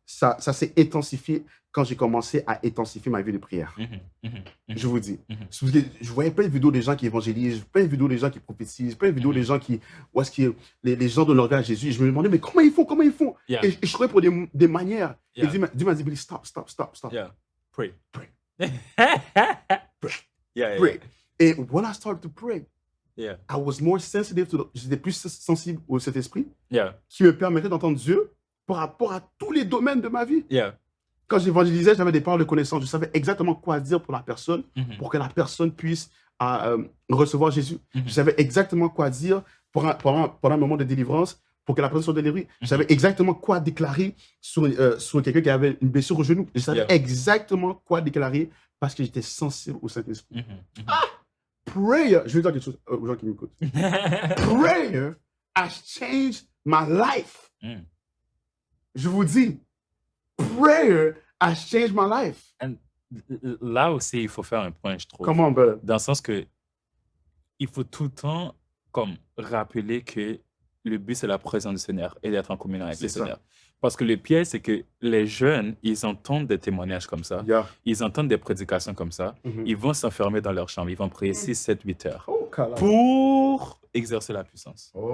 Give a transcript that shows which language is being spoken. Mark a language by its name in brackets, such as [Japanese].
[French] Ça s'est intensifié quand j'ai commencé à intensifier ma vie de prière. Je vous dis. Je voyais plein de vidéos des gens qui évangélisent, plein de vidéos des gens qui prophétisent, plein de vidéos des gens qui... Où est-ce que les gens donnent leur vie à Jésus. Et je me demandais, mais comment ils font? Et je trouvais pour des manières. Et Dieu m'a dit, Billy, stop. [English] Pray. Pray. And when I started to pray, Yeah. I was more sensitive [French] j'étais plus sensible au Saint-Esprit. [English] Yeah. [French] Qui me permettait d'entendre Dieu par rapport à tous les domaines de ma vie. [English] Yeah. [French] Quand j'évangélisais, j'avais des paroles de connaissance. Je savais exactement quoi dire pour la personne, pour que la personne puisse recevoir Jésus. Je savais exactement quoi dire pendant un moment de délivrance pour que la personne soit délivrée. Je savais exactement quoi déclarer sur quelqu'un qui avait une blessure au genou. Je savais exactement quoi déclarer parce que j'étais sensible au Saint-Esprit. Prayer, je vais dire quelque chose aux gens qui m'écoutent. [English] Prayer has changed my life. [French] Je vous dis, [English] prayer has changed my life. [French] And là aussi, il faut faire un point, je trouve. Comment, brother? Dans le sens que il faut tout le temps comme rappeler que le but, c'est la présence du Seigneur et d'être en communion avec le Seigneur. Parce que le piège, c'est que les jeunes, ils entendent des témoignages comme ça, ils entendent des prédications comme ça, ils vont s'enfermer dans leur chambre, ils vont prier 6, 7, 8 heures pour exercer la puissance.